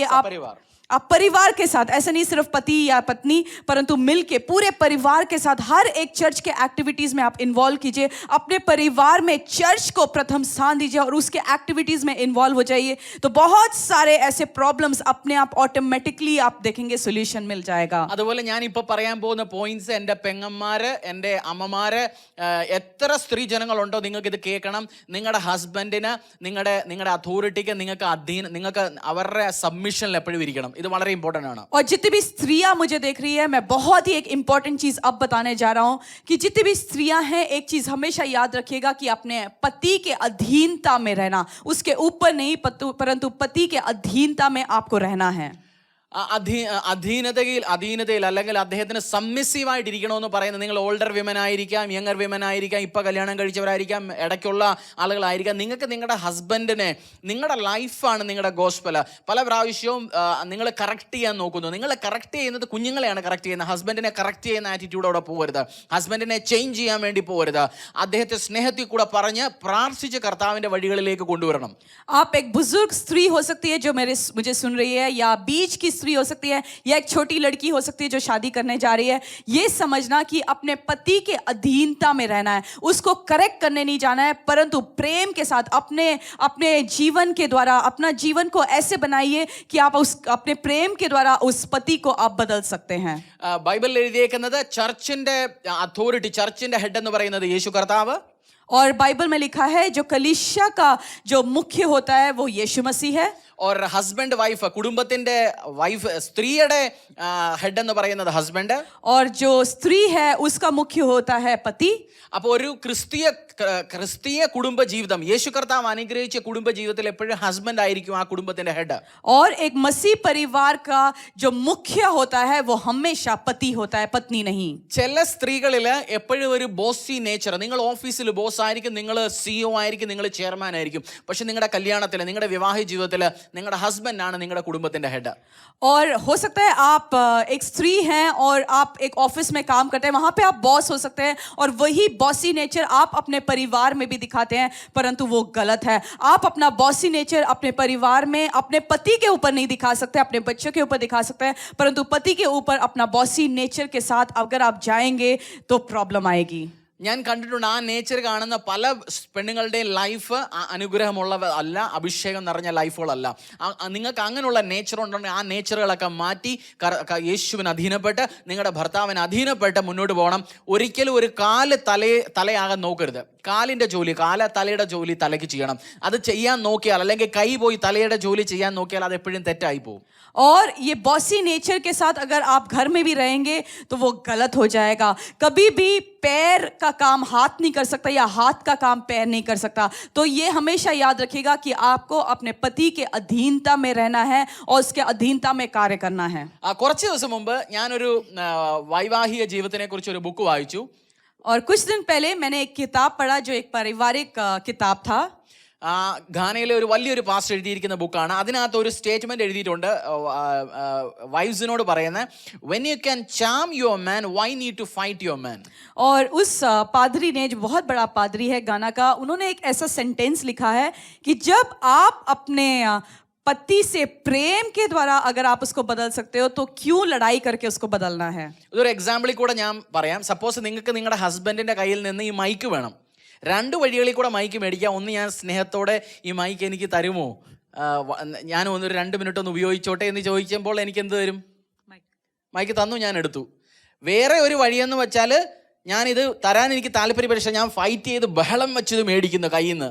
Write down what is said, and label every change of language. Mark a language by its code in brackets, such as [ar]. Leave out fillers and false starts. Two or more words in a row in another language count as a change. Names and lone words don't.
[hi] आप परिवार के साथ, ऐसा नहीं सिर्फ पति या पत्नी, परंतु मिल के पूरे परिवार के साथ हर एक चर्च के एक्टिविटीज में आप इन्वॉल्व कीजिए. अपने परिवार में चर्च को प्रथम स्थान दीजिए और उसके एक्टिविटीज में इन्वॉल्व हो जाइए. तो बहुत सारे ऐसे प्रॉब्लम्स अपने आप ऑटोमेटिकली आप देखेंगे सोल्यूशन मिल जाएगा. [ml] അതുപോലെ ഞാൻ ഇപ്പോൾ പറയാൻ പോകുന്ന പോയിന്റ്സ് എൻ്റെ പെങ്ങന്മാര്, എൻ്റെ അമ്മമാര്, എത്ര സ്ത്രീ ജനങ്ങളുണ്ടോ നിങ്ങൾക്ക് ഇത് കേൾക്കണം. നിങ്ങളുടെ ഹസ്ബൻഡിന്, നിങ്ങളുടെ അതോറിറ്റിക്ക് നിങ്ങൾക്ക് അവരുടെ സബ്മിഷനിൽ എപ്പോഴും ഇരിക്കണം. ഇത് വളരെ ഇമ്പോർട്ടൻ്റ് ആണ്. [hi] और जितनी भी स्त्रियां मुझे देख रही है, मैं बहुत ही एक इंपॉर्टेंट चीज अब बताने जा रहा हूं कि जितनी भी स्त्रियां हैं, एक चीज हमेशा याद रखिएगा कि अपने पति के अधीनता में रहना, उसके ऊपर नहीं परंतु पति के अधीनता में आपको रहना है. [ml] അധീനതയിൽ അല്ലെങ്കിൽ അദ്ദേഹത്തിന് സബ്മിസീവായിട്ടിരിക്കണമെന്ന് പറയുന്നത്, നിങ്ങൾ [en] older women [ml] ആയിരിക്കാം, [en] younger women [ml] ആയിരിക്കാം, ഇപ്പം കല്യാണം കഴിച്ചവരായിരിക്കാം, ഇടയ്ക്കുള്ള ആളുകളായിരിക്കാം. നിങ്ങൾക്ക് നിങ്ങളുടെ ഹസ്ബൻഡിനെ, നിങ്ങളുടെ ലൈഫാണ് നിങ്ങളുടെ ഗോസ്പൽ. പല പ്രാവശ്യവും നിങ്ങൾ കറക്റ്റ് ചെയ്യാൻ നോക്കുന്നു. നിങ്ങൾ കറക്റ്റ് ചെയ്യുന്നത് കുഞ്ഞുങ്ങളെയാണ് കറക്റ്റ് ചെയ്യുന്നത്. ഹസ്ബൻഡിനെ കറക്റ്റ് ചെയ്യുന്ന ആറ്റിറ്റ്യൂഡോടെ പോകരുത്. ഹസ്ബൻഡിനെ ചേഞ്ച് ചെയ്യാൻ വേണ്ടി പോകരുത്. അദ്ദേഹത്തെ സ്നേഹത്തിൽ കൂടെ പറഞ്ഞ് പ്രാർത്ഥിച്ച് കർത്താവിൻ്റെ വഴികളിലേക്ക് കൊണ്ടുവരണം. [hi] आप एक बुजुर्ग स्त्री हो सकती है जो मुझे सुन रही है, या बीच की स्त्री हो सकती है, या एक छोटी लड़की हो सकती है जो शादी करने जा रही है. ये समझना कि अपने पति के अधीनता में रहना है, उसको करेक्ट करने नहीं जाना है, परंतु प्रेम के साथ अपने जीवन के द्वारा अपना जीवन को ऐसे बनाइए कि आप अपने प्रेम के द्वारा उस पति को आप बदल सकते हैं. [ml] ബൈബിളിൽ എഴുതിയേക്കുന്നത് ചർച്ചിന്റെ അതോറിറ്റി, ചർച്ചിന്റെ ഹെഡ് എന്ന് പറയുന്നത് യേശു കർത്താവ്. [hi] और बाइबल में लिखा है जो कलीसिया का जो मुख्य होता है वो यीशु मसीह है. [ml] ഓർ [en] husband wife, [ml] കുടുംബത്തിന്റെ വൈഫ്, സ്ത്രീയുടെ ഹെഡ് എന്ന് പറയുന്നത് ഹസ്ബൻഡ്. [hi] और जो स्त्री है उसका मुख्य होता है पति. [ml] അപ്പോൾ ഒരു ക്രിസ്തീയ കുടുംബ ജീവിതം, യേശു കർത്താവ് അനുഗ്രഹിച്ച കുടുംബ ജീവിതത്തിൽ എപ്പോഴും ഹസ്ബൻഡ് ആയിരിക്കും ആ കുടുംബത്തിന്റെ ഹെഡ്. [hi] और एक मसीह परिवार का जो मुख्य होता है वो हमेशा पति होता है, पत्नी नहीं. [ml] ചില സ്ത്രീകളിൽ എപ്പോഴും ഒരു [en] bossy nature. [ml] നിങ്ങൾ ഓഫീസിൽ ബോസ് ആയിരിക്കും, നിങ്ങൾ CEO ആയിരിക്കും, നിങ്ങൾ ചെയർമാൻ ആയിരിക്കും. പക്ഷെ നിങ്ങളുടെ കല്യാണത്തിൽ, നിങ്ങളുടെ വിവാഹ ജീവിതത്തിൽ നിങ്ങളുടെ ഹസ്ബൻഡ് ആണ് നിങ്ങളുടെ കുടുംബത്തിന്റെ ഹെഡ്. [hi] और हो सकता है आप एक स्त्री हैं और आप एक ऑफिस में काम करते हैं, वहां पे आप बॉस हो सकते हैं और वही [en] bossy nature [hi] आप अपने परिवार में भी दिखाते हैं, परंतु वो गलत है. आप अपना [en] bossy nature [hi] अपने परिवार में अपने पति के ऊपर नहीं दिखा सकते, अपने बच्चों के ऊपर दिखा सकते हैं, परंतु पति के ऊपर अपना [en] bossy nature [hi] के साथ अगर आप जाएंगे तो प्रॉब्लम आएगी. [ml] ഞാൻ കണ്ടിട്ടുണ്ട് ആ നേച്ചർ കാണുന്ന പല പെണ്ണുങ്ങളുടെയും ലൈഫ് അനുഗ്രഹമുള്ള അല്ല, അഭിഷേകം നിറഞ്ഞ ലൈഫുകളല്ല. നിങ്ങൾക്ക് അങ്ങനെയുള്ള നേച്ചർ ഉണ്ടെങ്കിൽ ആ നേച്ചറുകളൊക്കെ മാറ്റി യേശുവിന് അധീനപ്പെട്ട്, നിങ്ങളുടെ ഭർത്താവിന് അധീനപ്പെട്ട് മുന്നോട്ട് പോകണം. ഒരിക്കലും ഒരു തലയാകാൻ നോക്കരുത്. കാലിൻ്റെ ജോലി, തലയുടെ ജോലി തലയ്ക്ക് ചെയ്യണം. അത് ചെയ്യാൻ നോക്കിയാൽ, അല്ലെങ്കിൽ കൈ പോയി തലയുടെ ജോലി ചെയ്യാൻ നോക്കിയാൽ അത് എപ്പോഴും തെറ്റായി പോകും. [hi] और ये बॉसी नेचर के साथ अगर आप घर में भी रहेंगे तो वो गलत हो जाएगा. कभी भी पैर का काम हाथ नहीं कर सकता या हाथ का काम पैर नहीं कर सकता. तो ये हमेशा याद रखिएगा कि आपको अपने पति के अधीनता में रहना है और उसके अधीनता में कार्य करना है. [ml] കുറച്ച് ദിവസം മുമ്പ് ഞാനൊരു വൈവാഹിക ജീവിതത്തിനെ കുറിച്ച് ഒരു ബുക്ക് വായിച്ചു. [hi] और कुछ दिन पहले मैंने एक किताब पढ़ा जो एक पारिवारिक किताब था. [ml] ഘാനയിലെ ഒരു വലിയൊരു പാസ്റ്റർ എഴുതിയിരിക്കുന്ന ബുക്കാണ്. അതിനകത്ത് ഒരു സ്റ്റേറ്റ്മെന്റ് എഴുതിയിട്ടുണ്ട്, വൈഫ്സിനോട് പറയുന്നത്, [en] When you can charm your man, why need to fight your man. [hi] और उस पादरी ने, जो बहुत बड़ा पादरी है गाना का, उन्होंने एक ऐसा सेंटेंस लिखा है कि जब आप अपने पति से प्रेम के द्वारा अगर आप उसको बदल सकते हो तो क्यों लड़ाई करके उसको बदलना है. [ml] ഇതൊരു എക്സാമ്പിളിൽ കൂടെ ഞാൻ പറയാം. സപ്പോസ് നിങ്ങൾക്ക് നിങ്ങളുടെ ഹസ്ബൻഡിന്റെ കയ്യിൽ നിന്ന് ഈ മൈക്ക് വേണം. 2 വഴികളിൽ കൂടെ മൈക്ക് മേടിക്കാം. ഒന്ന്, ഞാൻ സ്നേഹത്തോടെ ഈ മൈക്ക് എനിക്ക് തരുമോ, ഞാൻ ഒന്ന് 2 മിനിറ്റ് ഒന്ന് ഉപയോഗിച്ചോട്ടെ എന്ന് ചോദിക്കുമ്പോൾ എനിക്ക് എന്ത് തരും? മൈക്ക് തന്നു, ഞാൻ എടുത്തു. വേറെ ഒരു വഴിയെന്ന് വെച്ചാൽ, ഞാനിത് തരാൻ എനിക്ക് താല്പര്യം, പക്ഷേ ഞാൻ ഫൈറ്റ് ചെയ്ത് ബഹളം വെച്ചത് മേടിക്കുന്നു കയ്യിൽ നിന്ന്.